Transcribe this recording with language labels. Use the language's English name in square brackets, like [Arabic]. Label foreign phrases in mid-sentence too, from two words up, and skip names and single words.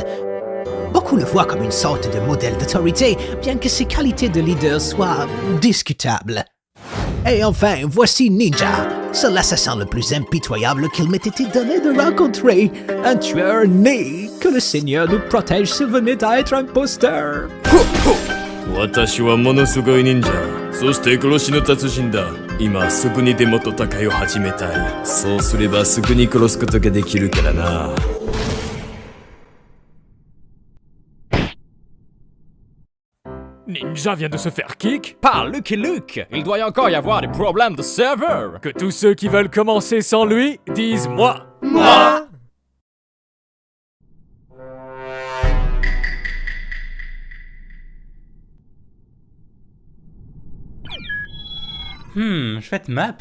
[French] Beaucoup le voient comme une sorte de modèle d'autorité, bien que ses qualités de leader soient discutables. Et enfin, voici Ninja. C'est l'assassin le plus impitoyable qu'il m'ait été donné de rencontrer. Un tueur né. Que le Seigneur nous protège s'il venait à être imposteur. [Japanese] 私はものすごい忍者。そして殺しの達人だ。今すぐにでも戦いを始めたい。そうすればすぐに殺すことができるからな。 [French] Ninja vient de se faire kick par Lucky Luke. Il doit y encore y avoir des problèmes de serveur. Que tous ceux qui veulent commencer sans lui disent moi. Moi. Chouette map.